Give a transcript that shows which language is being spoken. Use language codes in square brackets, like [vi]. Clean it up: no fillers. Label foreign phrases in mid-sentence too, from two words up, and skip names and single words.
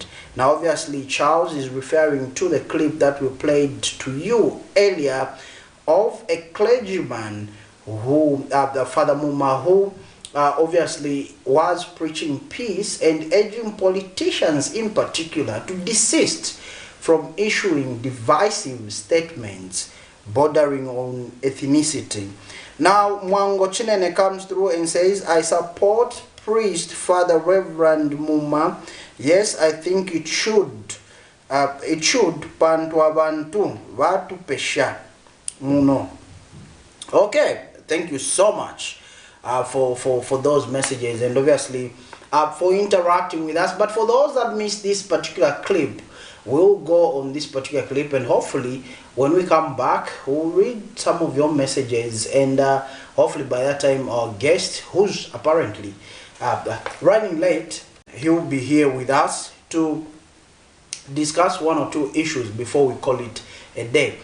[en] Now, obviously, Charles is referring to the clip that we played to you earlier of a clergyman who the Father Muma, who obviously was preaching peace and urging politicians in particular to desist from issuing divisive statements bordering on ethnicity. Now, Mwango Chinene comes through and says, I support priest Father Reverend Muma. Yes, I think it should [bem] pantu abantu vatu pesha muno. [en] Okay, thank you so much for those messages, and obviously for interacting with us. But for those that missed this particular clip, we'll go on this particular clip, and hopefully when we come back, we'll read some of your messages, and hopefully by that time our guest, who's apparently running late, he'll be here with us to discuss one or two issues before we call it a day.